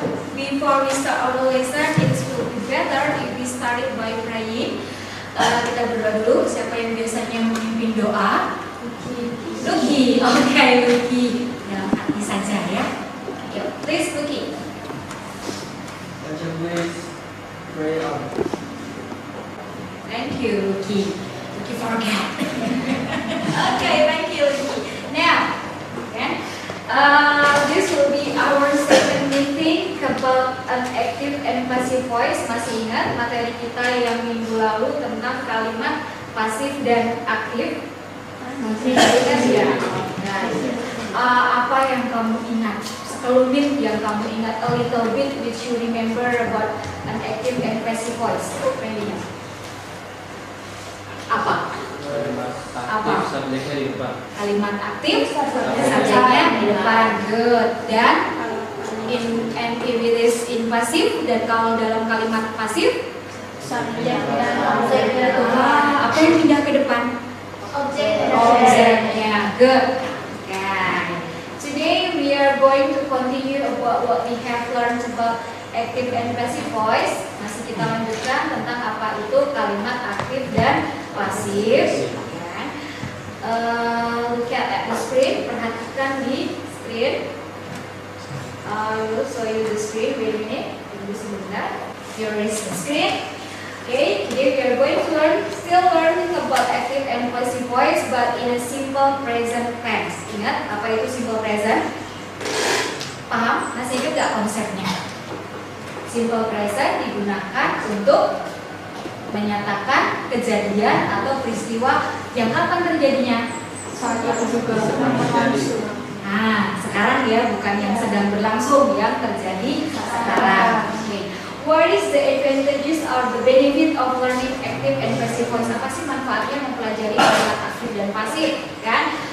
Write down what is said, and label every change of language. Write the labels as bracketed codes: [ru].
[en] Before we start our lesson, it will be better if we started by praying. [id] Kita berdoa dulu. Siapa yang biasanya memimpin doa? Lucky. Oke, Lucky. Dalam hati saja ya. Yuk, please Lucky. [en] Would you please pray on? Thank you, Lucky. Lucky forget. Okay, thank you, Lucky. Now, okay, this will be our second meeting about an active and passive voice. [id] Masih ingat materi kita yang minggu lalu tentang kalimat pasif dan aktif? Masih ingat ya? Apa yang kamu ingat? Sekelumit yang kamu ingat, [en] a little bit which you remember about an active and passive voice. Randy. [id] Apa? Aktif subjeknya di depan. Kalimat aktif, subjeknya di depan. Good. Dan [en] and if it is in pasif, [id] dan kalau dalam kalimat pasif, Subjeknya, objeknya. apa yang pindah ke depan? Objeknya. Good. Okay. [en] Today we are going to continue about what we have learned about active and passive voice. [id] Masih kita lanjutkan tentang apa itu kalimat aktif dan pasif. [en] Look at the screen. [id] Perhatikan di screen. [en] I will show you the screen. Wait a minute. [id] Tunggu sebentar. [en] Here is the screen. Okay, today we are going to still learning about active and passive voice, but in a simple present tense. [id] Ingat apa itu simple present? Paham? Masih ingat gak konsepnya? Simple present digunakan untuk menyatakan kejadian atau peristiwa yang kapan terjadinya? Saat yang juga berlangsung. Nah, sekarang ya, bukan yang sedang berlangsung, yang terjadi sekarang. [en] Okay. What is the advantages or the benefit of learning active and passive voice? [id] Apa sih manfaatnya mempelajari kalimat aktif dan pasif? Kan?